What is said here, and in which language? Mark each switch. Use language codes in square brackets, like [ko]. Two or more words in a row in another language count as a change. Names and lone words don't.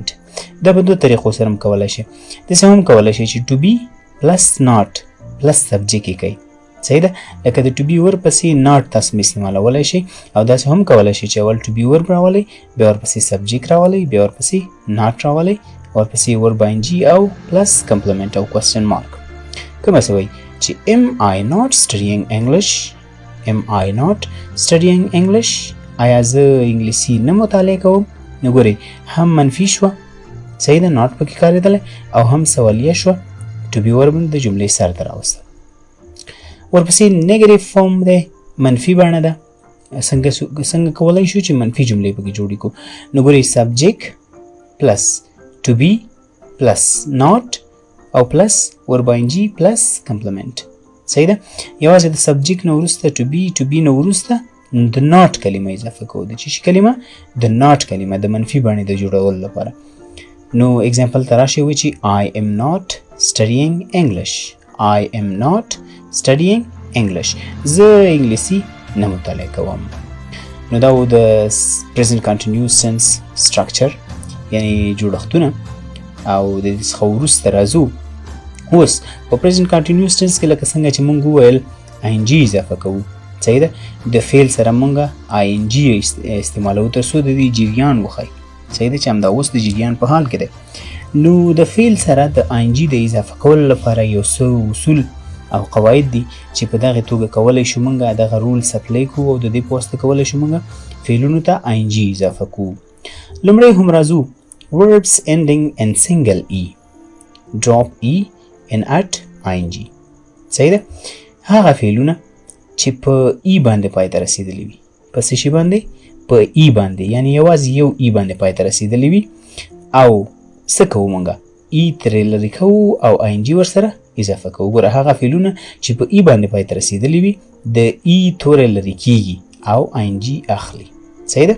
[ps] دا په 2 طریقو سره هم کولی شي. داسې هم کولی شي چې [en] to be plus not plus subject [ps] یې کوئ. صحیح ده. لکه د [en] to be verb [ps] پسې ناٹ تاسو استعمالولی شئ، او داسې هم کولی شئ چې اول [en] to be verb [ps] راولئ، بیا ورپسې سبجیکټ راولئ، بیا ورپسې ناٹ راولئ، ورپسې [en] verb ing [ps] او [en] plus complement [ps] او [en] question mark. [ps] کومه څه وایي چې [en] am I not studying English؟ am I not studying English؟ [ps] آیا زه انګلیسي نه مطالعه کوم؟ نو ګورئ، هم منفي شوه، صحیح ده، ناٹ پکې کارېدلی، او هم سوالیه شوه، [en] to be verb [ps] د جملې سر ته راوسته. ورپسې [en] negative form [ps] دی، منفي بڼه ده. څنګه کولی شو چې منفي جملې پکې جوړې کړو؟ نو ګورئ، [en] subject plus to be plus not [ps] او [en] plus verb ing plus complement. [ps] صحیح ده. یوازې د سبجیکټ نه وروسته [en] to be [ps] نه وروسته د ناٹ کلمه اضافه کوو. د چی کلمه؟ د ناٹ کلمه، د منفي بڼې د جوړولو لپاره. نو اگزامپل ته راشئ وایي چې [en] I am not studying English. I am not studying English. [ps] زه انګلیسي نه مطالعه کوم. نو دا و د [en] present continuous tense structure، [ps] یعنی جوړښتونه، او د دې څخه وروسته راځو اوس په [en] present continuous tense [ps] کې لکه څنګه چې مونږ وویل ing اضافه کوو. صحیح ده. د فعل سره مونږ ing استعمالوو تر څو د دې جریان وښایي. صحیح ده چې همدا اوس د جریان په حال کې دی. نو د فعل سره د ing د اضافه کولو لپاره یو څه اصول او قواعد دي چې په دغه توګه کولی شو مونږ دغه [en] rules apply [ps] کوو، او د دې په واسطه کولی شو مونږ فعلونو ته ing اضافه کوو. لومړی هم راځو [en] verbs ending in single e. Drop e and add ing. [ps] صحیح ده هغه فعلونه چې په ای باندې پای ته رسیدلی وي په څه شي باندې په ای باندې یعنی یوازې یو ای باندې پای ته رسیدلی وي او څه کوو مونږه ای ترې لرې کوو او آی [en] n g [ps] ورسره اضافه کوو ګوره هغه فعلونه چې په ای باندې پای ته رسیدلی وي د ای توری لرې کیږي او [en] i n g [ps] اخلي صحیح ده